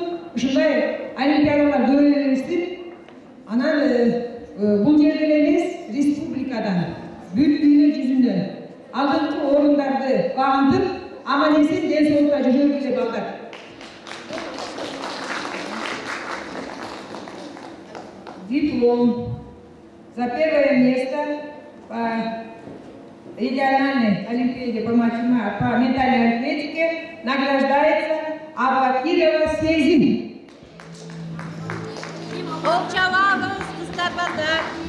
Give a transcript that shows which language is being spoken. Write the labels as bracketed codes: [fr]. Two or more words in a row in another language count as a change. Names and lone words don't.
[ky] Ушундай олимпиадалар көп берилсин. Анан бул жерден эмес, республикадан, бүт дүйнө жүзүнөн алдыңкы орундарды багындып, аман-эсен ден соолукта жүрө бергиле балдар. [ru] Диплом за первое место по региональной олимпиаде по ментальной арифметике награждается Абакирова Сезин. Волчаланов, Старбадар.